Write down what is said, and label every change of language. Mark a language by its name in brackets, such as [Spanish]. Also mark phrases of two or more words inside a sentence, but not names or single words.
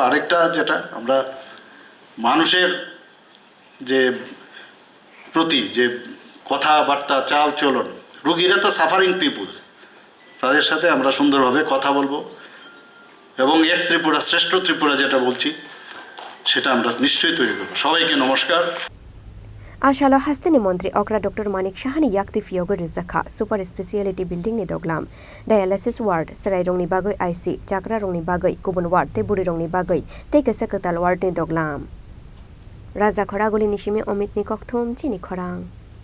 [Bangla] আরেকটা যেটা, আমরা মানুষের যে প্রতি যে কথাবার্তা চাল চলন, রুগীরা তো [English] suffering people, [Bangla] তাদের সাথে আমরা সুন্দরভাবে কথা বলবো এবং এক ত্রিপুরা শ্রেষ্ঠ ত্রিপুরা যেটা বলছি সেটা আমরা নিশ্চয়ই তৈরি করবো। সবাইকে নমস্কার। [Kok Borok] Chasalo hastani মন্ত্রী অগ্রা ডক্টর মানিক সাহানি yakti fiyogo rizakha [English] super speciality building [Kok Borok] ni doglam [English] dialysis ward [Kok Borok] sarai rongni bagoi IC chakra rongni bagoi kubun ward te buri rongni bagoi te kaisa katal ward ni doglam Raja Khoragoli nishime Omit ni kokthum Chini Khorang